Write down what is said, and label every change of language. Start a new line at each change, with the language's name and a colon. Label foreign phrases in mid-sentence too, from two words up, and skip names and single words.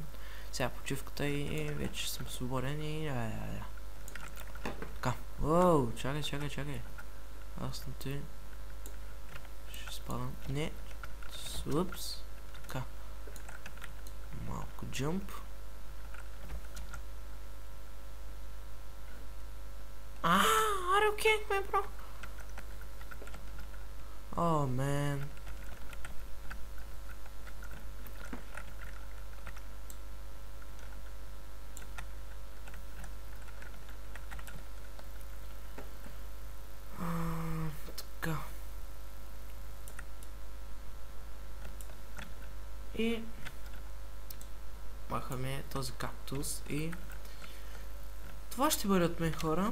Bulgarian: Сега почивката и вече съм свободен и така. Оу, чакай. Аз на ти ще спадам. Не. Упс. Така. Малко джъмп.
English: Are you kidding me, bro? Oh, man.
Bulgarian: Така. И махаме този кактус и това ще бъде от мен, хора.